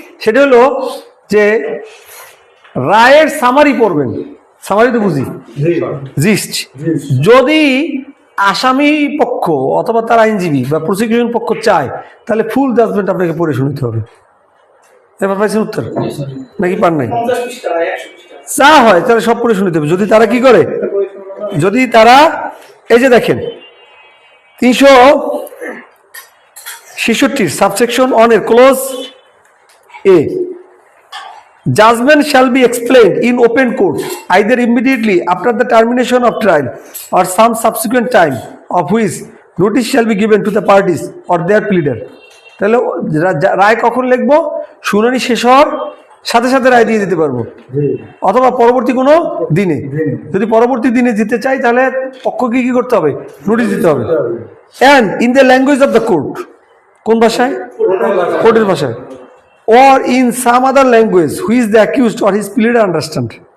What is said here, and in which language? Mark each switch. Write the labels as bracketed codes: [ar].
[bn] সেটা হলো যে রায়ের সামারি পড়বেন, সামারি তো বুঝি, জিস্ট। যদি আসামি পক্ষ অথবা তার আইনজীবী বা প্রসিকিউশন পক্ষ চায় তাহলে ফুল জাজমেন্ট আপনাকে পড়ে শুনতে হবে। এবার পাইছেন উত্তর নাকি পান নাই? যা হয় তাহলে সব পড়ে শুনতে হবে। যদি তারা কি করে, যদি তারা এই যে দেখেন 366 সাবসেকশন অন এর close A, [en] judgment shall be explained in open court either immediately after the termination of trial or some subsequent time of which notice shall be given to the parties or their pleader. [bn] তাহলে রায় কখন লিখবো? শুনানি শেষ হওয়ার সাথে সাথে রায় দিয়ে দিতে পারবো, অথবা পরবর্তী কোনো দিনে। যদি পরবর্তী দিনে দিতে চাই তাহলে পক্ষকে কি করতে হবে? নোটিশ দিতে হবে। [en] and in the language of the court, [bn] কোন ভাষায়? কোর্টের ভাষায়। [en] or in some other language which the accused or his pleader understand.